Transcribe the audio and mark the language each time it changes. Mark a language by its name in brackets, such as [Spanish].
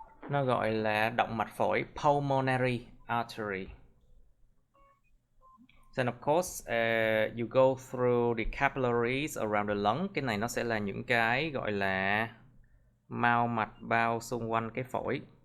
[Vietnamese] Nó gọi là động mạch phổi, pulmonary artery. [English] Then of course you go through the capillaries around the lung. [Vietnamese] Cái này nó sẽ là những cái gọi là mao mạch bao xung quanh cái phổi.